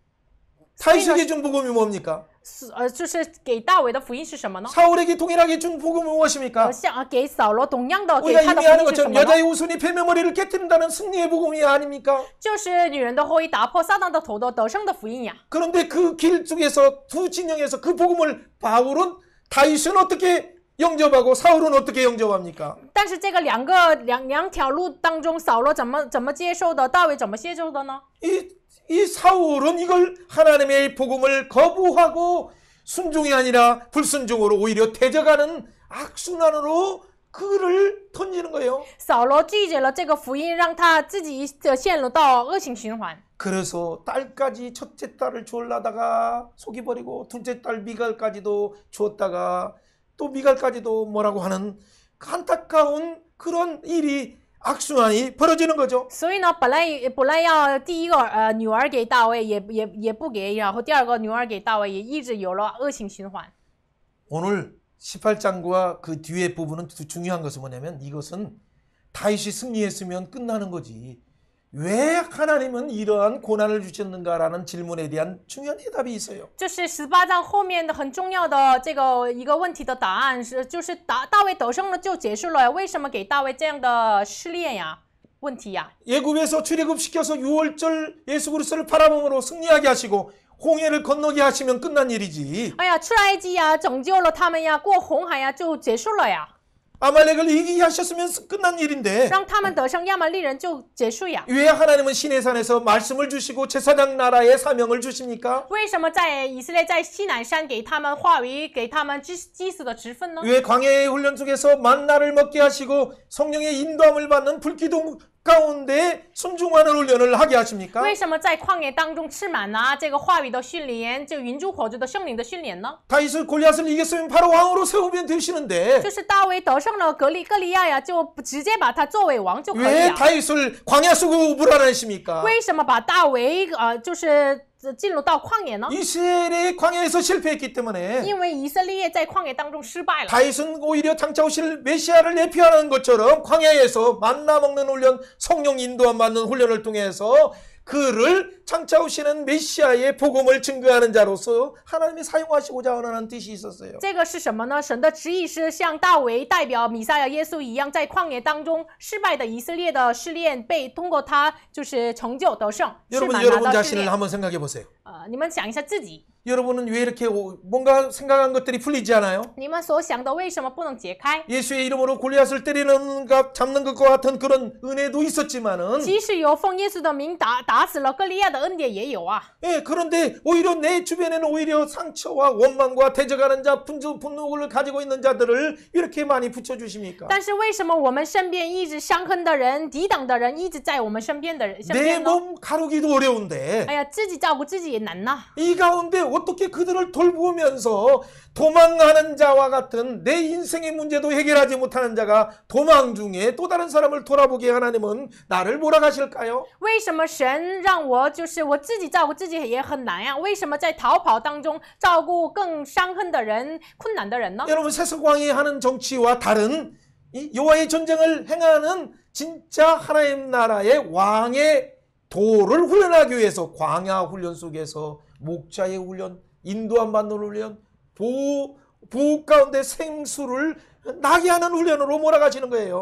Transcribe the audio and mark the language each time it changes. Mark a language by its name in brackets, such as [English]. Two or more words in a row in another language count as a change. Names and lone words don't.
[Korean] 다윗에게 준 복음이 뭡니까? [Chinese] 就是给大卫的福音是什么呢？ [Korean] 사울에게 동일하게 준 복음은 무엇입니까? [Chinese] 像给扫罗同样的给 [Korean] 우리가 [Chinese] 他的 [Korean] 이미 [Chinese] 福 [Korean] 아는 [Chinese] 音是什 [Korean] 것처럼 [Chinese] 么呢？ [Korean] 여자의 후손이 뱀의 머리를 깨뜨린다는 승리의 복음이 아닙니까? [Chinese] 就是女人的后裔打破撒旦的头的得胜的福音呀。 [Korean] 그런데 그 길 중에서 두 진영에서 그 복음을 바울은 다윗은 어떻게 영접하고 사울은 어떻게 영접합니까? [Chinese] 但是这个两条路当中，扫罗怎么接受的，大卫怎么接受的呢？ [Korean] 이 사울은 이걸 하나님의 복음을 거부하고 순종이 아니라 불순종으로 오히려 대적하는 악순환으로 그를 던지는 거예요. [Chinese] 扫罗拒绝了这个福音，让他自己陷入到恶性循环。 [Korean] 그래서 딸까지 첫째 딸을 주려다가 속이버리고 둘째 딸 미갈까지도 주었다가 또 미갈까지도 뭐라고 하는 안타까운 그런 일이 악순환이 벌어지는 거죠. [Chinese] 所以呢，本来要第一个女儿给大卫，也不给，然后第二个女儿给大卫，也一直有了恶性循环。 [Korean] 오늘 18장과 그 뒤에 부분은 중요한 것은 뭐냐면 이것은 다윗이 승리했으면 끝나는 거지. 왜 하나님은 이러한 고난을 주셨는가라는 질문에 대한 중요한 해답이 있어요. [Chinese] 就是18章后面的很重要的这个一个问题的答案是，就是大卫得胜了就结束了，为什么给大卫这样的试炼呀？问题呀？ [Korean] 예굽에서 출애굽시켜서 6월절 예수 그리스도를 바라봄으로 승리하게 하시고 홍해를 건너게 하시면 끝난 일이지. [Chinese] 哎呀，出埃及呀，拯救了他们呀，过红海呀，就结束了呀。 [Korean] 아말렉을 이기게 하셨으면 끝난 일인데 [Chinese] 让他们得胜亚玛力人就结束呀。 [Korean] 왜 하나님은 시내산에서 말씀을 주시고 제사장 나라의 사명을 주십니까? [Chinese] 为什么在以色列在西乃山给他们话语，给他们祭司的职分呢？ [Korean] 왜 광야의 훈련 속에서 만나를 먹게 하시고 성령의 인도함을 받는 불기둥 가운데 순종하는 훈련을 하게 하십니까? [Chinese] 为什么在旷野当中吃满拿这个话语的训练，就云柱火柱的圣灵的训练呢？ [Korean] 다윗을 골리앗을 이겼으면 바로 왕으로 세우면 되시는데 [Chinese] 就是大卫得胜了格利亚呀，就直接把他作为王就可以 [Korean] 왜 [Chinese] 了。 [Korean] 다윗을 광야 속으로 몰아내십니까? [Chinese] 为什么把大卫就是进入到旷野呢？ [Korean] 이스라엘의 광야에서 실패했기 때문에 [Chinese] 因为以色列在旷野当中失败了。 [Korean] 다윗은 오히려 장차 오실 메시아를 예표하는 것처럼 광야에서 만나 먹는 훈련, 성령 인도함 받는 훈련을 통해서 그를 장차 오시는 메시아의 복음을 증거하는 자로서 하나님이 사용하시고자 하는 뜻이 있었어요. [Chinese] 这个是什么呢？神的旨意是像大卫代表弥赛亚耶稣一样，在旷野当中失败的以色列的试炼，被通过他就是成就得胜。 [Korean] 여러분 [Chinese] 是 [Korean] 여러분 [Chinese] 满拿的试 [Korean] 자신을 [Chinese] 炼。 [Korean] 한번 생각해 보세요. [Chinese] 你们想一下自己， [Korean] 여러분은 왜 이렇게 뭔가 생각한 것들이 풀리지 않아요? [Chinese] 你们所想的为什么不能解开？ [Korean] 예수의 이름으로 골리앗을 때리는 것, 잡는 것과 같은 그런 은혜도 있었지만은 [Chinese] 即使有奉耶稣的名打死了歌利亚的恩典也有啊。 [Korean] 예, 그런데 오히려 내 주변에는 오히려 상처와 원망과 대적하는 자, 분노를 가지고 있는 자들을 이렇게 많이 붙여주십니까? [Chinese] 但是为什么我们身边一直伤痕的人、抵挡的人一直在我们身边呢？ [Korean] 내 몸 가루기도 어려운데 [Chinese] 哎呀，自己照顾自己也难呐。 [Korean] 이 가운데 어떻게 그들을 돌보면서 도망하는 자와 같은 내 인생의 문제도 해결하지 못하는 자가 도망 중에 또 다른 사람을 돌아보게 하나님은 나를 몰아가실까요? [Chinese] 为什么神让我就是我自己照顾自己也很难呀？为什么在逃跑当中照顾更伤痕的人、困难的人呢？ [Korean] 여러분 세속왕이 하는 정치와 다른 이 여호와의 전쟁을 행하는 진짜 하나님 나라의 왕의 도를 훈련하기 위해서 광야 훈련 속에서 목자의 훈련, 인도함 받는 훈련, 보호 가운데 생수를 나게 하는 훈련으로 몰아가시는 거예요.